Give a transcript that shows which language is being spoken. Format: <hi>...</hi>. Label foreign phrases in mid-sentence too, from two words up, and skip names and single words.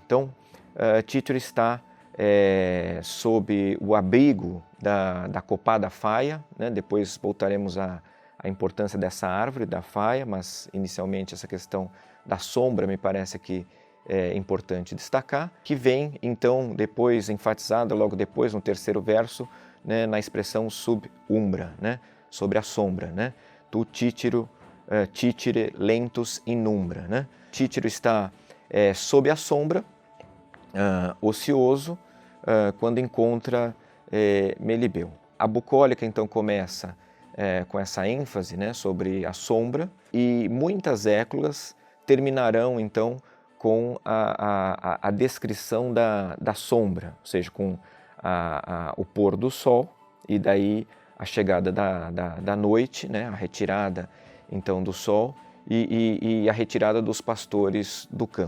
<pt>Então, Títiro está sob o abrigo da copada faia, né? Depois voltaremos à importância dessa árvore, da faia, mas inicialmente essa questão da sombra me parece que é importante destacar, que vem então depois enfatizada logo depois no terceiro verso, né, na expressão</pt> <la>sub umbra,</la> <pt>né, sobre a sombra, né?</pt> <la>Tu Títiro, titire lentus in umbra,</la> <pt>né? Títiro está sob a sombra, ocioso, quando encontra Melibeu. A bucólica então começa com essa ênfase, né, sobre a sombra, e muitas éclogas terminarão então com a descrição da sombra, ou seja, com o pôr do sol e daí a chegada da noite, né, a retirada então do sol e a retirada dos pastores do campo.</pt>